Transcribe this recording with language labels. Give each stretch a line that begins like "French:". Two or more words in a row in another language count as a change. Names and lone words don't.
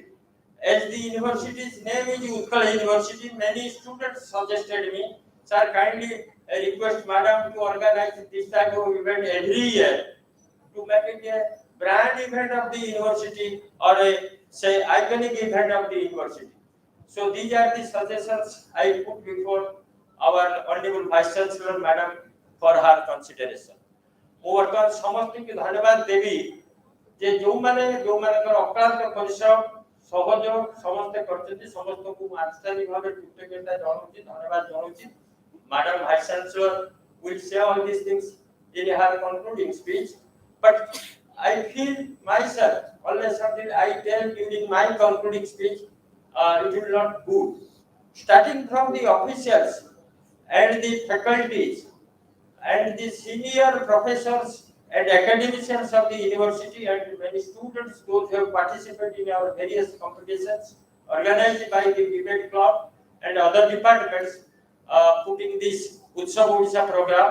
English: As the university's name is Utkal University, many students suggested me, sir, kindly request Madam to organize this type of event every year to make it a brand event of the university or a say iconic event of the university. So these are the suggestions I put before our honorable Vice Chancellor Madam for her consideration.
Odia: ମୁଁ ବର୍ତ୍ତମାନ ସମସ୍ତଙ୍କୁ ଧନ୍ୟବାଦ ଦେବି ଯେ ଯୋଉମାନଙ୍କର ଅକ୍ଳାନ୍ତ ପରିଶ୍ରମ ସହଯୋଗ ସମସ୍ତେ କରିଛନ୍ତି ସମସ୍ତଙ୍କୁ ମୁଁ ଆନ୍ତରିକ ଭାବେ କୃତଜ୍ଞତା ଜଣାଉଛି ଧନ୍ୟବାଦ ଜଣାଉଛି
English: Madam Vice Chancellor will say all these things in her concluding speech, but I feel myself always something I tell during my concluding speech, it will not good. Starting from the officials and the faculties and the senior professors and academicians of the university and many students, those who have participated in our various competitions organized by the debate club and other departments putting this Utsav Odisha program.